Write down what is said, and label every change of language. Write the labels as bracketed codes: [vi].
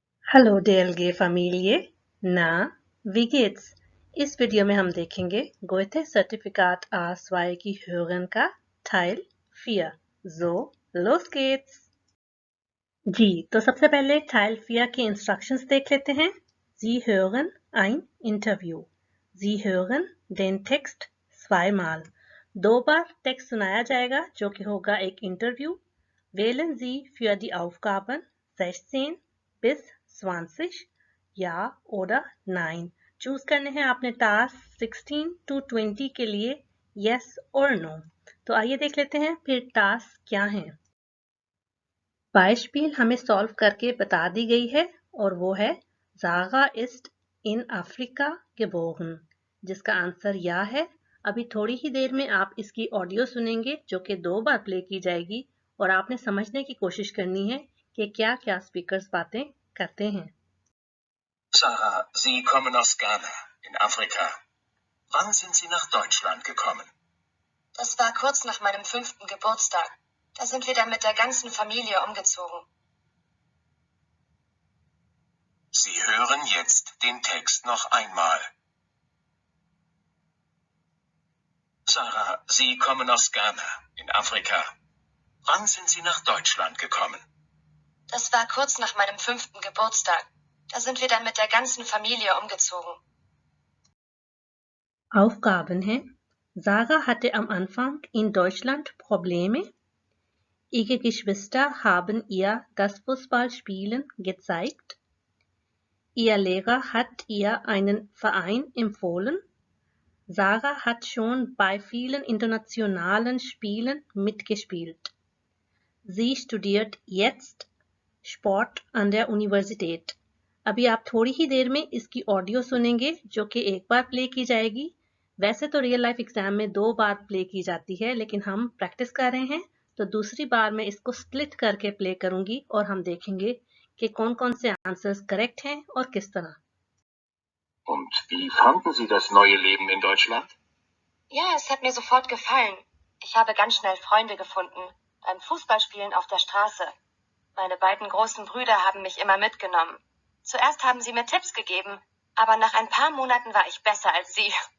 [de] Hallo DLG Familie, na, wie geht's? [hi] इस video में हम देखेंगे Goethe-Zertifikat A2 की Hören का Teil 4. [de] So, los geht's! [hi] जी, तो सबसे पहले Teil 4 के इंस्ट्रक्शंस देख लेते हैं. [de] Sie hören ein Interview. Sie hören den Text zweimal. [hi] 2 बार टेक्स्ट सुनाया जाएगा जो कि होगा एक interview. [de] Wählen Sie für die Aufgaben 16 bis 20 ja oder nein. [hi] Choose करने हैं आपने टास्क 16 to 20 के लिए yes और no. तो आइए देख लेते हैं फिर टास्क क्या हैं. Beispiel हमें सॉल्व करके बता दी गई है और वो है [de] Sarah ist in Afrika geboren, [hi] जिसका आंसर या है. अभी थोड़ी ही देर में आप इसकी ऑडियो सुनेंगे जो कि 2 बार प्ले की जाएगी और आपने समझने की कोशिश करनी है कि क्या क्या स्पीकर्स बातें करते हैं. [de] Sarah, Sie kommen aus Ghana in Afrika. Wann sind Sie nach Deutschland gekommen? Das war kurz nach meinem 5. Geburtstag. Da sind wir dann mit der ganzen Familie umgezogen. Sie hören jetzt den Text noch einmal. Sarah, Sie kommen aus Ghana in Afrika. Wann sind Sie nach Deutschland gekommen? Das war kurz nach meinem 5. Geburtstag. Da sind wir dann mit der ganzen Familie umgezogen. [hi] Aufgaben हैं. [de] Sarah hatte am Anfang in Deutschland Probleme. Ihre Geschwister haben ihr das Fußballspielen gezeigt. Ihr Lehrer hat ihr einen Verein empfohlen. Sarah hat schon bei vielen internationalen Spielen mitgespielt. Sie studiert jetzt Sport an der Universität. [hi] अभी आप थोड़ी ही देर में इसकी audio सुनेंगे जो कि एक बार play की जाएगी. वैसे तो रियल लाइफ एग्जाम में 2 बार प्ले की जाती है, लेकिन हम प्रैक्टिस कर रहे हैं तो दूसरी बार मैं इसको स्प्लिट करके प्ले करूंगी और हम देखेंगे कि कौन-कौन से आंसर्स करेक्ट हैं और किस तरह. [de] Und wie fanden Sie das neue Leben in Deutschland? Ja, es hat mir sofort gefallen. Ich habe ganz schnell Freunde gefunden. Beim Fußballspielen auf der Straße. Meine beiden großen Brüder haben mich immer mitgenommen. Zuerst haben sie mir Tipps gegeben, aber nach ein paar Monaten war ich besser als sie.